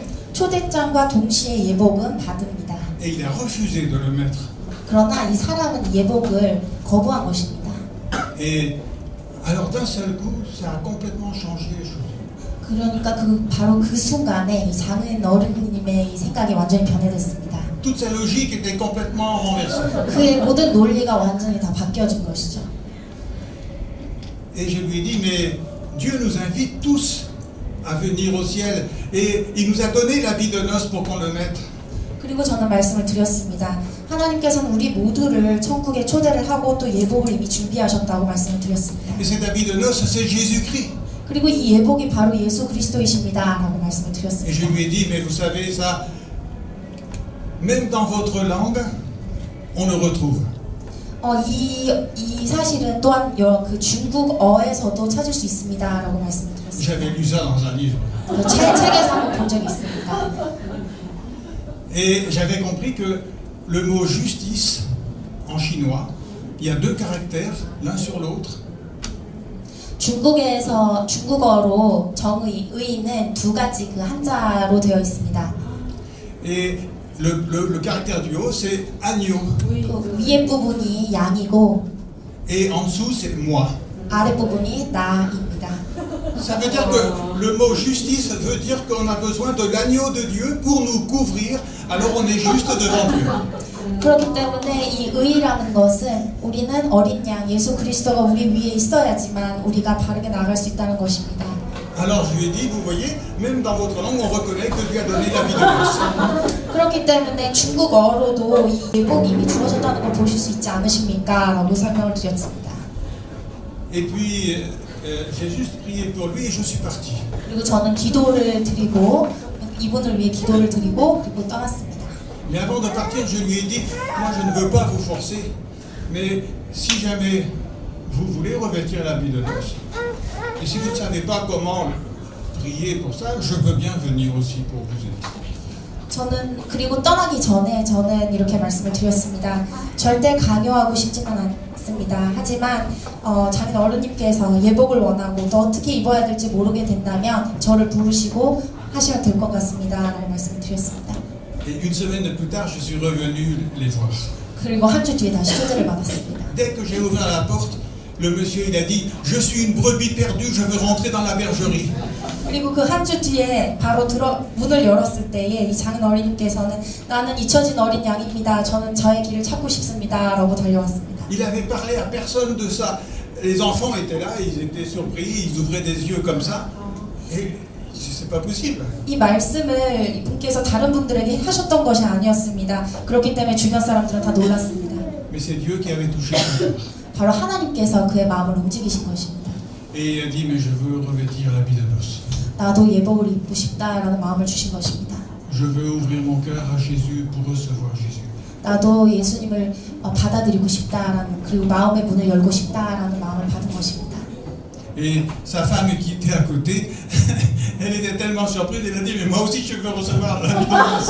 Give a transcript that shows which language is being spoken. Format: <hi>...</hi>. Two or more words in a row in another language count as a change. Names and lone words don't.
<ko>초대장과 동시에 예복은 받습니다.</ko> <fr>Et il a refusé de le mettre.</fr> <ko>그러나 이 사람은 예복을 거부한 것입니다.</ko> <fr>Et alors d'un seul coup, ça a complètement changé les choses.</fr> <ko>그러니까 바로 그 순간에 이 장인어른님의 이 생각이 완전히 변해됐습니다.</ko> <fr>Toute sa logique était complètement renversée.</fr> <ko>그의 모든 논리가 완전히 다 바뀌어진 것이죠.</ko> <fr>Et je lui ai dit, mais Dieu nous invite tous à venir au ciel et il nous a donné l'habit de noces pour qu'on le mette.</fr> <ko>그리고 저는 말씀을 드렸습니다. 하나님께서는 우리 모두를 천국에 초대를 하고 또 예복을 이미 준비하셨다고 말씀을 드렸습니다.</ko> <fr>Et cet habit de noces, c'est Jésus-Christ.</fr> <ko>그리고 이 예복이 바로 예수 그리스도이십니다. 라고 말씀을</ko> <fr>Et je</fr> <ko>드렸습니다.</ko> <fr>lui ai dit, mais vous savez ça, même dans votre langue, on le retrouve.</fr> <ko>이 사실은 또한 그 중국어에서도 찾을 수 있습니다. 라고 말씀을 드렸습니다.</ko> <fr>J'avais lu ça dans un livre.</fr> <ko>책에서 한번 본 적이 있습니다.</ko> <fr>Et j'avais compris que le mot justice, en chinois, il y a deux caractères, l'un sur l'autre.</fr> <ko>중국어로 정의, 의는 두 가지 그 한자로 되어 있습니다.</ko> <fr>Et le caractère du haut, c'est agneau.</fr> <ko>그 위에 부분이 양이고</ko> <fr>Et en dessous, c'est moi.</fr> <ko>아래 부분이 나입니다.</ko> <fr>Ça veut dire que le mot justice veut dire qu'on a besoin de l'agneau de Dieu pour nous couvrir, alors on est juste devant Dieu.</fr> <ko>그렇기 때문에 이 의라는 것은 우리는 어린 양 예수 그리스도가 우리 위에 있어야지만 우리가 바르게 나아갈 수 있다는 것입니다.</ko> <fr>Alors je lui ai dit, vous voyez, même dans votre langue, on reconnaît que Dieu a donné la vie de noces.</fr> <ko>그렇기 때문에 중국어로도 이 예복이 이미 주어졌다는 걸 보실 수 있지 않으십니까? 라고 설명을 드렸습니다.</ko> <fr>Et puis, j'ai juste prié pour lui et je suis parti.</fr> <ko>그리고 저는 기도를 드리고 이분을 위해 기도를 드리고 그리고 떠났습니다.</ko> <fr>Mais avant de partir, je lui ai dit, moi je ne veux pas vous forcer, mais si jamais vous voulez revêtir l'habit de noces, et si vous ne savez pas comment prier pour ça, je veux bien venir aussi pour vous aider.</fr> <ko>저는 그리고 떠나기 전에 저는 이렇게 말씀을 드렸습니다. 절대 강요하고 싶지는 않습니다. 하지만 장인 어른님께서 예복을 원하고 또 어떻게 입어야 될지 모르게 된다면 저를 부르시고 하시면 될 것 같습니다. 라는 말씀을 드렸습니다.</ko> <fr>Et une semaine plus tard, je suis revenu les voir.</fr> <ko>그리고 한 주 뒤에 다시 초대를 받았습니다.</ko> <fr>Dès que j'ai ouvert la porte, le monsieur il a dit, je suis une brebis perdue, je veux rentrer dans la bergerie.</fr> <ko>그리고 그 한 주 뒤에 바로 문을 열었을 때에 이 장인 어린님께서는 나는 잊혀진 어린 양입니다. 저는 저의 길을 찾고 싶습니다. 라고 달려왔습니다.</ko> <fr>Il avait parlé à personne de ça. Les enfants étaient là, ils étaient surpris, ils ouvraient des yeux comme ça. Et c'est pas possible.</fr> <ko>이 말씀을 이분께서 다른 분들에게 하셨던 것이 아니었습니다. 그렇기 때문에 주변 사람들은 다 놀랐습니다.</ko> <fr>Mais c'est Dieu qui avait touché son cœur.</fr> <ko>바로 하나님께서 그의 마음을 움직이신 것입니다.</ko> <fr>Et il a dit, mais je veux revêtir l'habit de noces.</fr> <ko>나도 예복을 입고 싶다라는 마음을 주신 것입니다.</ko> <fr>Je veux ouvrir mon cœur à Jésus pour recevoir Jésus.</fr> <ko>나도 예수님을 받아들이고 싶다라는 그리고 마음의 문을 열고 싶다라는 마음을 받은 것입니다.</ko> <fr>Et sa femme qui était à côté, elle était tellement surprise, elle a dit, mais moi aussi je veux recevoir l'habit de noces.</fr>